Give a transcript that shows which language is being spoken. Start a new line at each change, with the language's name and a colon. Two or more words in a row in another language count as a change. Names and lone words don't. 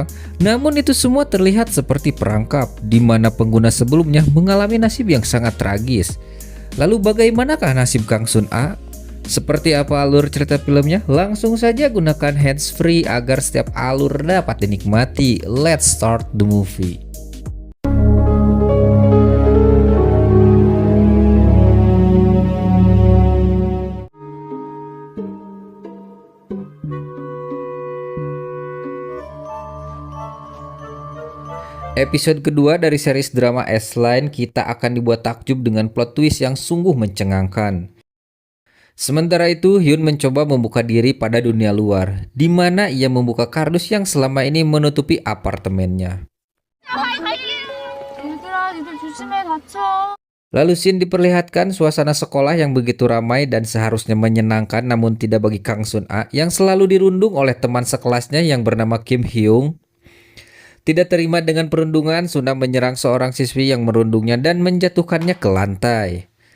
Indonesian: Namun itu semua terlihat seperti perangkap, di mana pengguna sebelumnya mengalami nasib yang sangat tragis. Lalu bagaimanakah nasib Kang Sun A? Seperti apa alur cerita filmnya? Langsung saja gunakan
English: hands free
Indonesian: agar setiap alur dapat dinikmati.
English: Let's start the movie.
Indonesian: Episode kedua dari series drama S-Line, kita akan dibuat takjub dengan
English: plot twist
Indonesian: yang sungguh mencengangkan. Sementara itu, Hyun mencoba membuka diri pada dunia luar, di mana ia membuka kardus yang selama ini menutupi apartemennya.
Korean: 얘들아, 니들 조심해, 다쳐.
Indonesian: Lalu scene diperlihatkan suasana sekolah yang begitu ramai dan seharusnya menyenangkan, namun tidak bagi Kang Sun A yang selalu dirundung oleh teman sekelasnya yang bernama Kim Hyung. Tidak terima dengan perundungan, Suna menyerang seorang siswi yang merundungnya dan menjatuhkannya ke lantai.